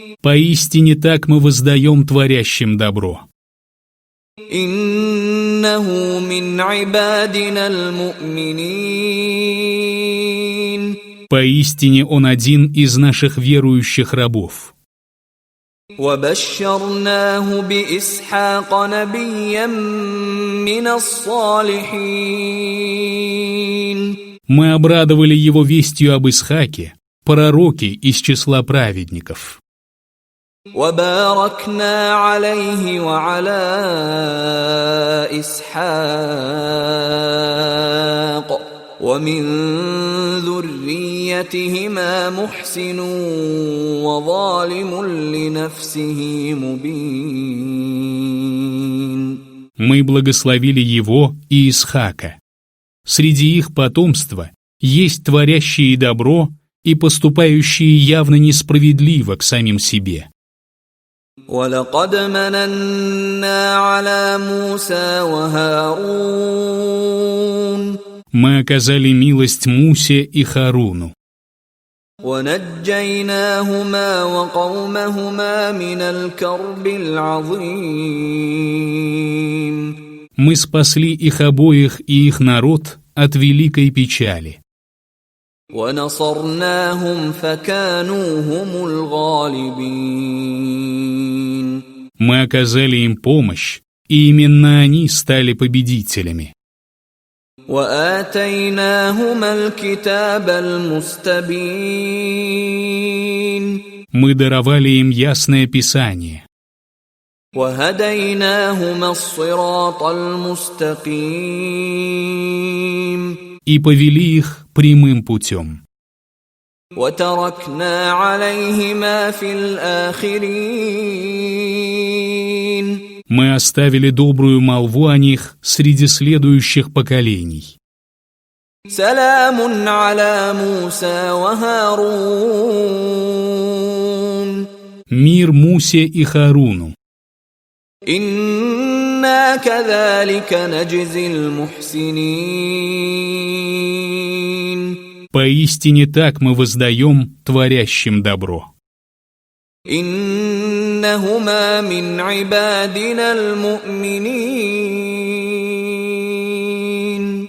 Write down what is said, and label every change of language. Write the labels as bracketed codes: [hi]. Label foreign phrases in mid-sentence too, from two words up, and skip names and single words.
[ru] Поистине так мы воздаем творящим добро. [ar] إنه من عبادنا المؤمنين. [ru] Поистине он один из наших верующих рабов. [ar] وبشرناه بإسحاق نبيا من الصالحين. [ru] Мы обрадовали его вестью об Исхаке, пророке из числа праведников. [ar] وباركنا عليه وعلى إسحاق ومن ذريتهما محسن وظالم لنفسه مبين. [ru] Мы благословили его и Исхака. Среди их потомства есть творящие добро и поступающие явно несправедливо к самим себе. [ar] وَلَقَدْ مَنَنَّا عَلَى مُوسَى وَهَارُونَ. [ru] Мы оказали милость Мусе и Харуну. [ar] وَنَجَّيْنَاهُمَا وَقَوْمَهُمَا مِنَ الْكَرْبِ الْعَظِيمِ. [ru] Мы спасли их обоих и их народ от великой печали. [ar] وَنَصَرْنَاهُمْ فَكَانُوا هُمُ الْغَالِبِينَ. [ru] Мы оказали им помощь, и именно они стали победителями. [ar] وَآتَيْنَاهُمَا الْكِتَابَ الْمُسْتَبِينَ. [ru] Мы даровали им ясное Писание. [ar] وَهَدَيْنَاهُمَا الصِّرَاطَ الْمُسْتَقِيمَ. [ru] И повели их прямым путем. [ar] وَتَرَكْنَا عَلَيْهِمَا فِي الْآخِرِينَ. [ru] Мы оставили добрую молву о них среди следующих поколений. [ar] سَلَامٌ عَلَى مُوسَى وَهَارُونَ. [ru] Мир Мусе и Харуну. [ar] إِنَّا كَذَلِكَ نَجْزِي الْمُحْسِنِينَ. [ru] Поистине так мы воздаем творящим добро. [ar] إِنَّهُمَا مِنْ عِبَادِنَا الْمُؤْمِنِينَ.